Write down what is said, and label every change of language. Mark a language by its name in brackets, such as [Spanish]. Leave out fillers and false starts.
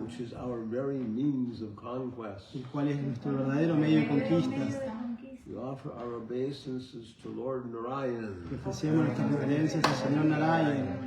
[English] which is our very means of conquest, [Spanish] el cual es nuestro verdadero medio de conquista, [English] we offer our obeisances to Lord [Spanish] le ofrecemos nuestras reverencias al Señor Narayan